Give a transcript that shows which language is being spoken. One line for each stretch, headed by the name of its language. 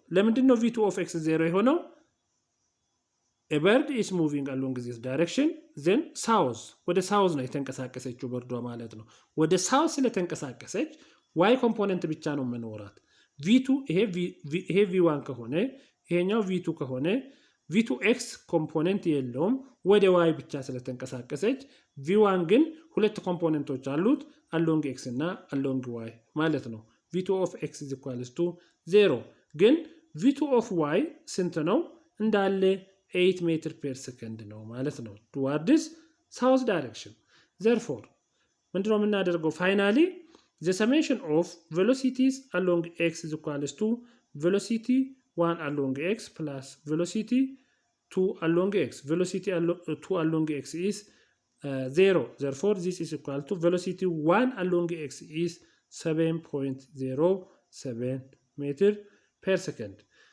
Amharic: ለምንድን ነው
English: v2 of x 0 የሆነው? A bird is moving along this direction, then south.
Amharic: ወደ south ነው የተንቀሳቀሰችው በርዷ ማለት ነው። ወደ south ስለተንቀሳቀሰች y ኮምፖነንት ብቻ ነው መኖራት። v2 ይሄ v1 ከሆነ ይሄኛው v2 ከሆነ v2x ኮምፖነንት የለውም ወደ y ብቻ ስለተንቀሳቀሰች v1 ግን ሁለት ኮምፖነንቶች አሉት along x እና along y ማለት ነው።
English: v2 of x is equals to 0
Amharic: ግን v2 of y ስንት ነው? እንዳለ
English: 8 meter per second
Amharic: ነው ማለት ነው
English: towards south direction.
Amharic: Therefore ምንድነው የምናደርገው?
English: finally the summation of velocities along x is equals to velocity 1 along x plus velocity 2 along x. Velocity 2 along x is 0. Therefore this is equal to velocity 1 along x is 7.07 meter per second.